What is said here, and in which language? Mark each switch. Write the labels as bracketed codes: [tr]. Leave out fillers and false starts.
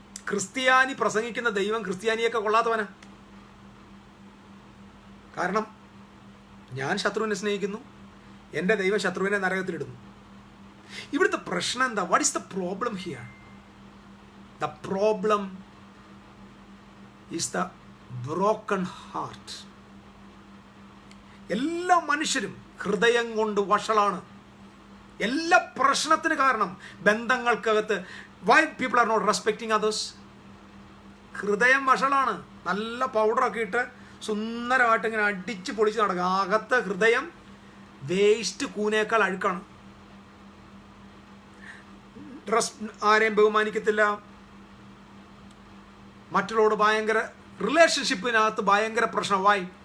[ml] ക്രിസ്ത്യാനി പ്രസംഗിക്കുന്ന ദൈവം ക്രിസ്ത്യാനിയൊക്കെ കൊള്ളാത്തവനാ. കാരണം ഞാൻ ശത്രുവിനെ സ്നേഹിക്കുന്നു, എൻ്റെ ദൈവം ശത്രുവിനെ നരകത്തിലിടുന്നു. ഇവിടുത്തെ പ്രശ്നം എന്താ? [en] What is the problem here? The problem is the broken heart. [ml] എല്ലാ മനുഷ്യരും ഹൃദയം കൊണ്ട് വഷളാണ്. എല്ലാ പ്രശ്നത്തിന് കാരണം ബന്ധങ്ങൾക്കകത്ത് [en] why people are not respecting others? [ml] ഹൃദയം വഷളാണ്. നല്ല പൗഡറൊക്കെ ഇട്ട് സുന്ദരമായിട്ട് ഇങ്ങനെ അടിച്ച് പൊളിച്ച് നടക്കുക. അകത്ത് ഹൃദയം വേസ്റ്റ് കൂനേക്കാൾ അഴുക്കാണ്. ആരെയും ബഹുമാനിക്കത്തില്ല, മറ്റുള്ളവരോട് ഭയങ്കര റിലേഷൻഷിപ്പിനകത്ത് ഭയങ്കര പ്രശ്നമായി.